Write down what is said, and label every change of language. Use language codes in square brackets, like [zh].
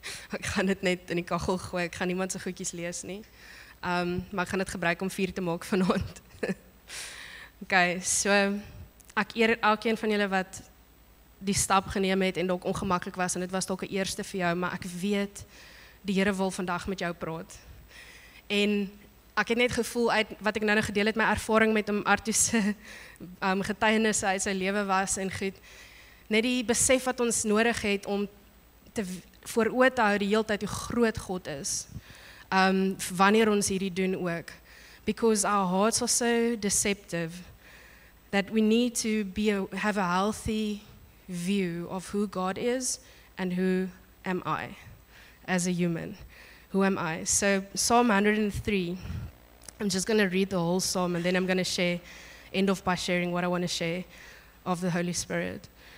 [af] Ek gaan dit net in die kaggel gooi. Ek gaan niemand se goedjies lees nie. Maar ek gaan dit gebruik om vuur te maak vanaand. Okay, so ek eer elkeen van julle wat die stap geneem het en dalk ongemaklik was en dit was dalk 'n eerste vir jou, maar ek weet die Here wil vandag met jou praat. En ek het net gevoel uit wat ek nou gedeel het, my ervaring met hom, Arthur se getuienisse uit sy lewe was en goed, net die besef wat ons nodig het om te voor oë te hou die hele tyd hoe groot God is. Wanneer ons hierdie doen ook. [en] Because our hearts are so deceptive that we need to have a healthy view of who God is and who am I as a human. Who am I? So Psalm 103, I'm just going to read the whole psalm and then I'm going to end off by sharing what I want to share of the Holy Spirit.